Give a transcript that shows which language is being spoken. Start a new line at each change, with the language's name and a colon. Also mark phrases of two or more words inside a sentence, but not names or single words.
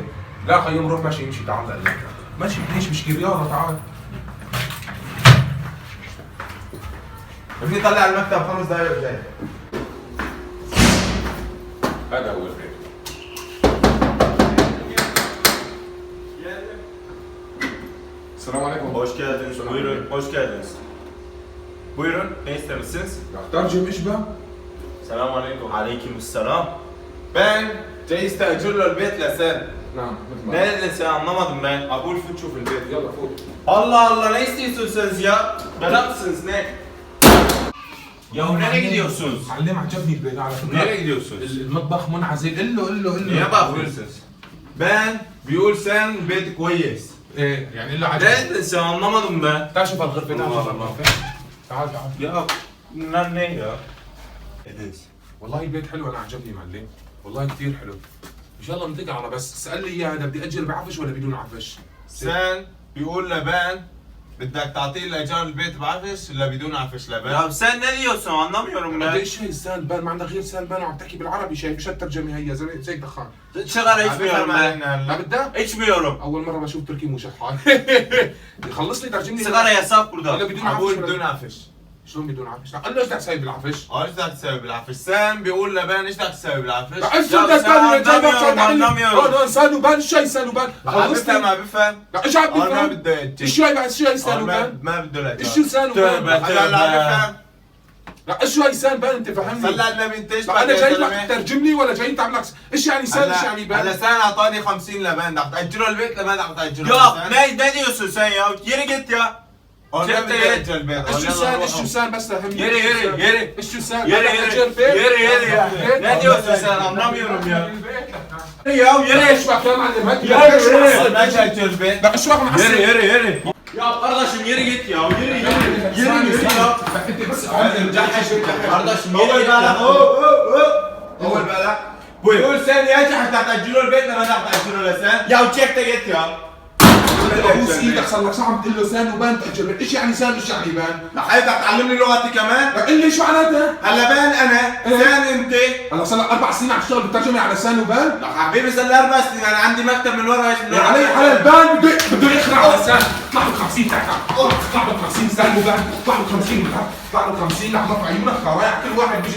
Arabic: لا خلينا نروح ماشي يمشي تعال لا ماشي ليش مش رياضة تعال. بدي طلع المكتب 5 دقايق وجاي. هذا هو البيت. السلام عليكم.
Turkish: Hoş geldiniz. Buyurun. Hoş geldiniz. Buyurun. Ne istemişsiniz?
Arabic: ترجم اشبه.
Turkish: Selam aleyküm. Aleyküm selam.
Arabic: Ben جاي استأجر له البيت لسنة. نعم مثل ما
Turkish: Ne sen anlamadım ben.
Arabic: أبول فوت شوف البيت. يلا فوت.
Turkish: Allah Allah ne istiyorsunuz ya? Bela mısınız ne? Ya nereye gidiyorsunuz?
Arabic: معلم عجبني البيت على فكرة.
Turkish: Nereye gidiyorsunuz?
Arabic: المطبخ منعزل. قل له
Turkish: Niye bakıyorsunuz? Ben بيقول sen
Arabic: بيت كويس. ايه يعني الا عجبني.
Turkish: Ne sen anlamadım ben.
Arabic: تعال شوف الغرفة. تعال شوف الله. الغرفة. تعال تعال.
Turkish: Ya bunlar ne ya? Ediniz.
Arabic: والله البيت حلو، انا عجبني معلم، والله كثير حلو. ان شاء الله نتقع على بس اسال لي اياه اذا بدي اجر بعفش ولا بدون عفش. Sen بيقول لبان بدك تعطيه الإيجار البيت بعفش ولا بدون عفش لبان؟
Turkish: Ya sen ne diyorsun anlamıyorum
Arabic: انت
Turkish: ben.
Arabic: ايش هي سالبان؟ ما عندك غير سالبان وعم تحكي بالعربي، شايف شو الترجمه هي زي دخان.
Turkish: Sigara içmiyorum ben.
Arabic: لا بدك؟
Turkish: İçmiyorum.
Arabic: اول مره بشوف تركي مو شحال. يخلص لي ترجم لي.
Turkish: Sigara yasak burada.
Arabic: ولا بدون بقول عفش بدون ولا- عفش. شلون بدون عفش؟ قال له ايش بدك تسوي بالعفش؟ ايش بدك تسوي بالعفش؟ سام بيقول لبان ايش بدك تسوي بالعفش؟ ايش يا بدك سلام، تسوي؟
Turkish: anlamıyorum.
Arabic: هون سالوبان، ايش هي سالوبان؟ ما خلص بفهم ما لي. بفهم. لا ايش عم ما بفهم؟ بده ايش هي بعد؟ شو هي سالوبان؟ ما بده لا. ايش شو سالوبان؟
Turkish: تövbe.
Arabic: هلا لا بفهم. لا ايش هي سالبان؟ انت فهمني. صلى على النبي انت ايش لا انا بدك جاي تسوي؟ لك تترجم لي ولا جاي تعمل لك ايش يعني سال ايش يعني هلا بان؟ سان اعطاني 50 لبان بدك تأجره البيت لما بدك تأجره
Turkish: Ya ne diyorsun sen ya? Yere git ya.
Arabic: ما
Turkish: Çek
Arabic: بدي
Turkish: de
Arabic: أجر البيت. ايش شو سال؟ ايش شو سال بس فهمني.
Turkish: Yere yere yere.
Arabic: ايش شو سال؟
Turkish: Yere yere ya. Ne diyorsun sen anlamıyorum ya. Ya
Arabic: يا
Turkish: yere.
Arabic: ايش بك يا معلم؟ هات يا ايش يا معصب؟ ما تأجر البيت. لا ايش بك معصب؟
Turkish: Yere yere. Ya kardeşim yere git ya. Yere yere ya.
Arabic: انت بس
Turkish: Kardeşim
Arabic: أول
Turkish: yere git
Arabic: بالك
Turkish: ya.
Arabic: أول بالك
Turkish: Buyur.
Arabic: بيقول سان يا حتى تأجروا البيت لما بدك تأجره لسان.
Turkish: Ya çek de git ya.
Arabic: ابوس ايدك صار لك ساعه عم تقول له سان وبان تاجر، ايش يعني سان ايش يعني بان؟ حبيبك تعلمني لغتي كمان. قل لي شو معناتها؟ هلا بان انا سان انت. هلا صار لك 4 سنين عم تشتغل بالترجمه على سان وبان؟ حبيبي صار لي 4 سنين انا عندي مكتب من ورا ايش يا علي حلال بان بده يخلع على سان. اطلع له 50 تحت، اطلع له 50 سان وبان، اطلع له 50 اطلع له 50 لحظه في عيونك خرايع كل واحد بيجي